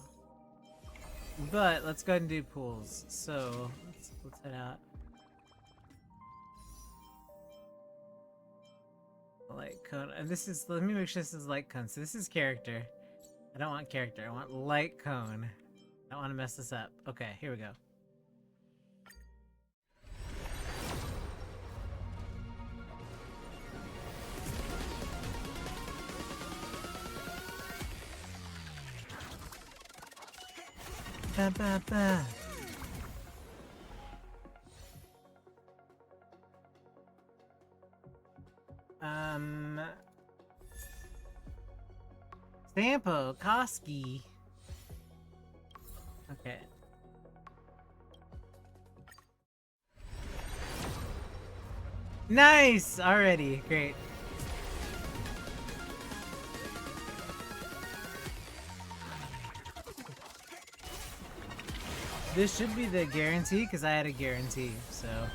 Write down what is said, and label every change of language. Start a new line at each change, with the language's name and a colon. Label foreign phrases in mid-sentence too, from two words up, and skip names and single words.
English: But let's go ahead and do pools. So let's head out. Light cone. And this is, let me make sure this is light cone. So this is character. I don't want character. I want light cone. I don't want to mess this up. Okay, here we go. Ba, ba, ba. Sampo, Koski. Okay. Nice! Already, great. This should be the guarantee, because I had a guarantee, so.